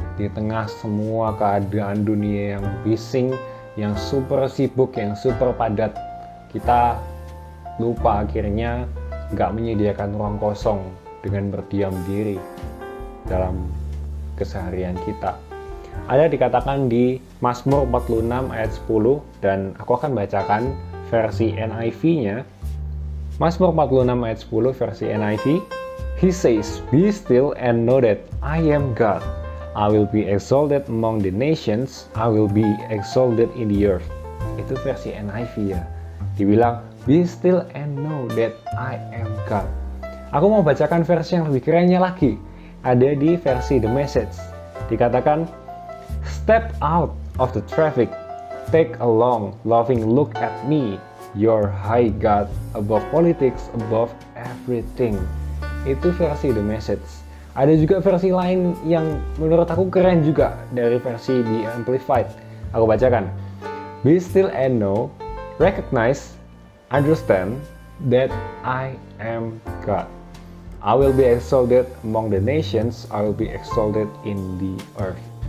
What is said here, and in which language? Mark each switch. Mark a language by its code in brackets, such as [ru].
[id] Di tengah semua keadaan dunia yang bising, yang super sibuk, yang super padat, kita lupa akhirnya nggak menyediakan ruang kosong dengan berdiam diri dalam keseharian kita. Ada dikatakan di Mazmur 46 ayat 10, dan aku akan bacakan versi NIV-nya. Mazmur 46 ayat 10 versi NIV. [en] He says, "Be still and know that I am God. I will be exalted among the nations. I will be exalted in the earth." [id] Itu versi NIV ya. Dibilang, [en] "Be still and know that I am God." [id] Aku mau bacakan versi yang lebih kerennya lagi. Ada di versi [en] The Message. [id] Dikatakan, [en] "Step out of the traffic. Take a long, loving look at me. Your high God, above politics, above everything." [id] Itu versi The Message. Ada juga versi lain yang menurut aku keren juga dari versi The Amplified. Aku bacakan. [en] "Be still and know, recognize, understand that I am God. I will be exalted among the nations. I will be exalted in the earth."